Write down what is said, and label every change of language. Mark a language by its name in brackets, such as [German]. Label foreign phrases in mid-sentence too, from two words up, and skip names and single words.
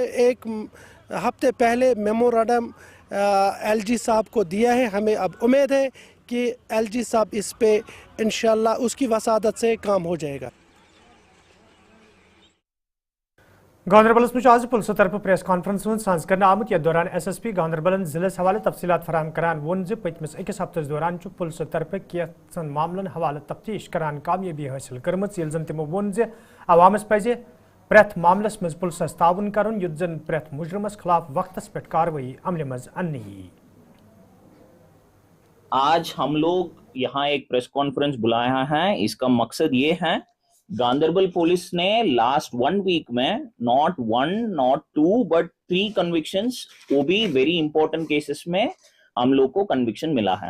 [Urdu] ایک ہفتے پہلے میمورنڈم ایل جی صاحب کو دیا ہے. ہمیں اب امید ہے کہ ایل جی صاحب اس پہ ان شاء اللہ اس کی وساطت سے کام ہو جائے گا. [Kashmiri] गांधरबलस में आज पुलिस तरफ [English] press conference [Kashmiri] सांस कर आमुत यथ दौरान SSP गांधरबलन जिले हवाले तफसीलात फराहम करान वोन ज पतमिस अकिस हफ्तस दौरान पुलिस तरफ कैंसन मामलन हवाले तफ्तीश करान कामयाबी हासिल करमच, यिल जन तिमो वोन ज अवामस पजे प्रेथ मामलस मज पुलिस ताउन करन युत जन प्रेथ मुजरमस खिलाफ वक्तस पे कार्रवाई अमल मज अन्नी। [Urdu] آج ہم لوگ یہاں ایک [English] press conference [Urdu] بلایا ہے. اس کا مقصد یہ ہے، گاندربل پولیس نے [English] last 1 week [Urdu] میں [English] not 1 not 2 but 3 convictions, [Urdu] ، وہ بھی [English] very important cases [Urdu] میں ہم لوگ کو کنوکشن ملا ہے.